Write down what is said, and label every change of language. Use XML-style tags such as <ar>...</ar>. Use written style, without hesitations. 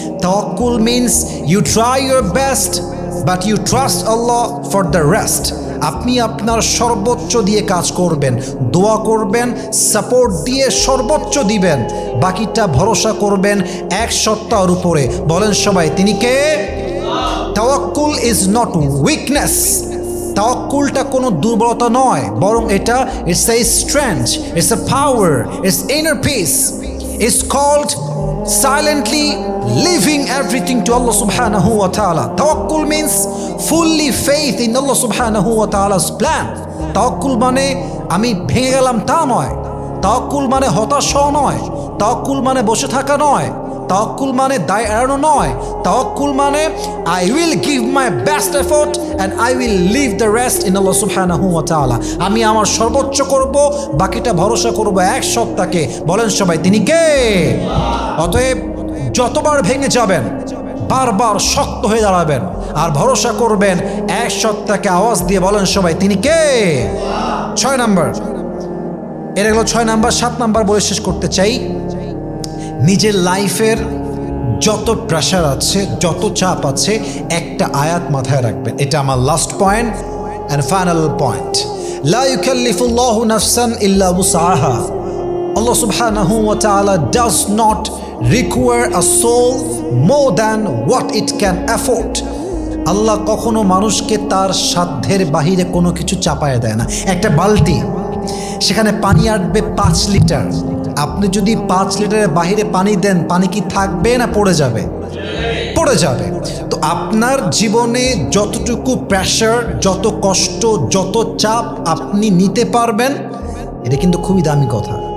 <en>Tawakkul means you try your best but you trust Allah for the rest.</en> <bn>আপনি আপনার সর্বোচ্চ দিয়ে কাজ করবেন, দোয়া করবেন, সাপোর্ট দিয়ে সর্বোচ্চ দিবেন, বাকিটা ভরসা করবেন এক সত্তার উপরে। বলেন সবাই, তিনি কে?</bn> <en>তাওয়াক্কুল is not weakness.</en> <bn>তাওয়াক্কুলটা কোনো দুর্বলতা নয়, বরং এটা</bn> <en>It's a strength, it's a power, it's inner peace. It's called silently leaving everything to Allah subhanahu wa ta'ala. Tawakkul means fully faith in Allah subhanahu wa ta'ala's plan.</en> <bn>Tawakkul মানে আমি ভেঙে গেলাম তা নয়। তাওয়াক্কুল মানে হতাশা নয়। তাওয়াক্কুল মানে বসে থাকা নয়। তাওয়াক্কুল মানে দায় এড়ানো নয়। তাওয়াক্কুল মানে</bn> <en>I will give my best effort and I will leave the rest in Allah subhanahu wa ta'ala.</en> <bn>আমি আমার সর্বোচ্চ করব, বাকিটা ভরসা করব এক সত্তাকে। বলেন সবাই, তিনি কে? অতএব যতবার ভেঙে যাবেন বারবার শক্ত হয়ে দাঁড়াবেন আর ভরসা করবেন এক সত্তাকে। আওয়াজ দিয়ে বলেন সবাই, তিনি কে? 6 নাম্বার, এটা হলো 6 নাম্বার। 7 নাম্বার বলে শেষ করতে চাই। নিজের লাইফের যত প্রেশার আছে, যত চাপ আছে, একটা আয়াত মাথায় রাখবেন। এটা আমার last point and final point.</bn> <ar>লা ইউকাল্লিফুল্লাহু নাফসান ইল্লা উসআহা।</ar> <en>Allah subhanahu wa ta'ala does not require a soul more than what it can afford.</en> <bn>আল্লাহ কখনো মানুষকে তার সাধ্যের বাহিরে কোনো কিছু চাপায় দেয় না। একটা বালতি, সেখানে পানি আটবে 5 লিটার। আপনি যদি 5 লিটারের বাহিরে পানি দেন, পানি কি থাকবে না পড়ে যাবে? পড়ে যাবে। তো আপনার জীবনে যতটুকু প্রেশার, যত কষ্ট, যত চাপ আপনি নিতে পারবেন, এটা কিন্তু খুবই দামি কথা।</bn>